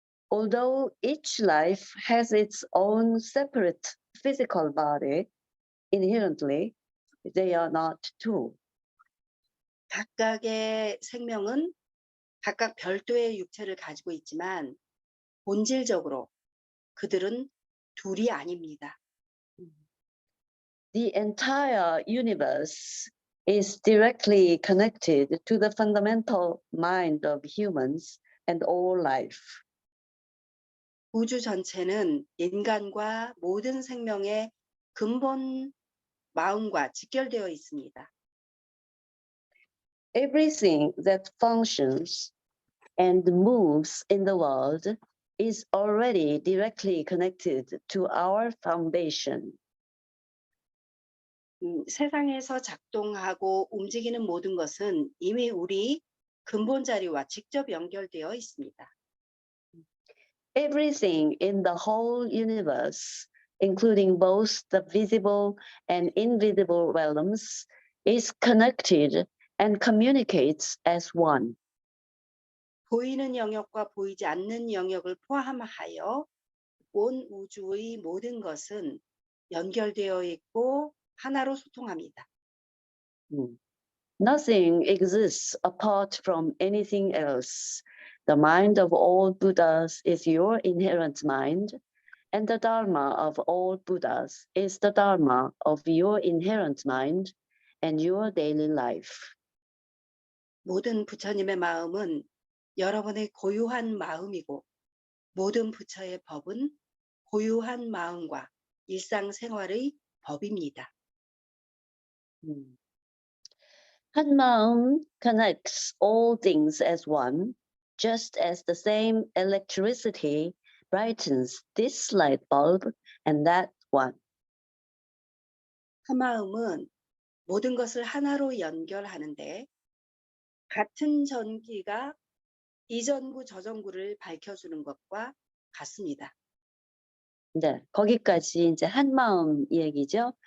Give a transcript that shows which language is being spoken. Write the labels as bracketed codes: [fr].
[en] Although each life has its own separate physical body, inherently, they are not two. [ko] 각각의 생명은 각각 별도의 육체를 가지고 있지만 본질적으로 그들은 둘이 아닙니다. [en] The entire universe is directly connected to the fundamental mind of humans and all life. [ko] 우주 전체는 인간과 모든 생명의 근본 마음과 직결되어 있습니다. [en] Everything that functions and moves in the world is already directly connected to our foundation. [ko] 세상에서 작동하고 움직이는 모든 것은 이미 우리 근본 자리와 직접 연결되어 있습니다. [en] Everything in the whole universe, including both the visible and invisible realms, is connected and communicates as one. [ko] 보이는 영역과 보이지 않는 영역을 포함하여 온 우주의 모든 것은 연결되어 있고 하나로 소통합니다. [en] Nothing exists apart from anything else. The mind of all Buddhas is your inherent mind, and the Dharma of all Buddhas is the Dharma of your inherent mind and your daily life. [ko] 모든 부처님의 마음은 여러분의 고유한 마음이고 모든 부처의 법은 고유한 마음과 일상생활의 법입니다. [en] 한마음 connects all things as one, just as the same electricity brightens this light bulb and that one. [ko] 한마음은 모든 것을 하나로 연결하는데 같은 전기가 이전구 저전구를 밝혀주는 것과 같습니다. 네, 거기까지 이제 한마음 얘기죠.